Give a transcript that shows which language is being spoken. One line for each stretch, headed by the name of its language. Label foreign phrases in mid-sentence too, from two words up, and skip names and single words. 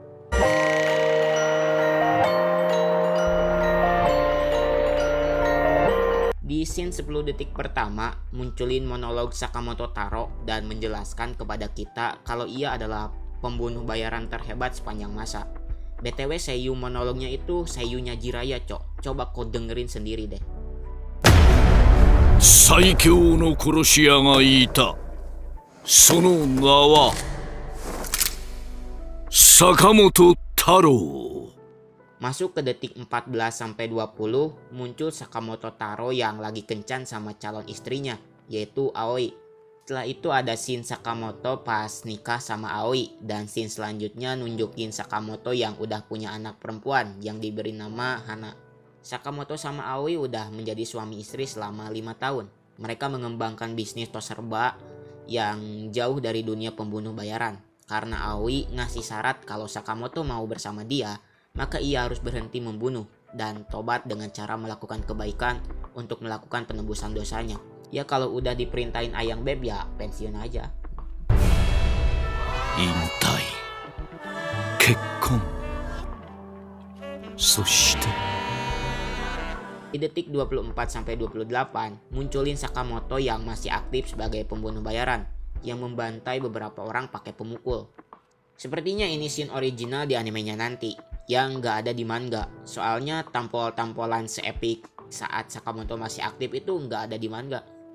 Indonesian: Di scene 10 detik pertama, munculin monolog Sakamoto Taro dan menjelaskan kepada kita kalau ia adalah pembunuh bayaran terhebat sepanjang masa. BTW seiyu monolognya itu seiyunya Jiraiya, cok. Coba kau dengerin sendiri deh.
Japanese: 最強の殺し屋がいた。その名は坂本太郎。
Indonesian: Masuk ke detik 14-20, muncul Sakamoto Taro yang lagi kencan sama calon istrinya, yaitu Aoi. Setelah itu ada scene Sakamoto pas nikah sama Aoi, dan scene selanjutnya nunjukin Sakamoto yang udah punya anak perempuan yang diberi nama Hana. Sakamoto sama Aoi udah menjadi suami istri selama 5 tahun. Mereka mengembangkan bisnis tos serba yang jauh dari dunia pembunuh bayaran. Karena Aoi ngasih syarat kalau Sakamoto mau bersama dia, maka ia harus berhenti membunuh dan tobat dengan cara melakukan kebaikan untuk melakukan penebusan dosanya. Ya kalau udah diperintahin ayang beb ya pensiun aja.
Japanese: 引退、結婚、そして
Indonesian: Di detik 24-28 munculin Sakamoto yang masih aktif sebagai pembunuh bayaran yang membantai beberapa orang pakai pemukul. Sepertinya ini scene original di animenya nanti yang gak ada di manga. Soalnya tampol-tampolan seepik saat Sakamoto masih aktif itu gak ada di manga.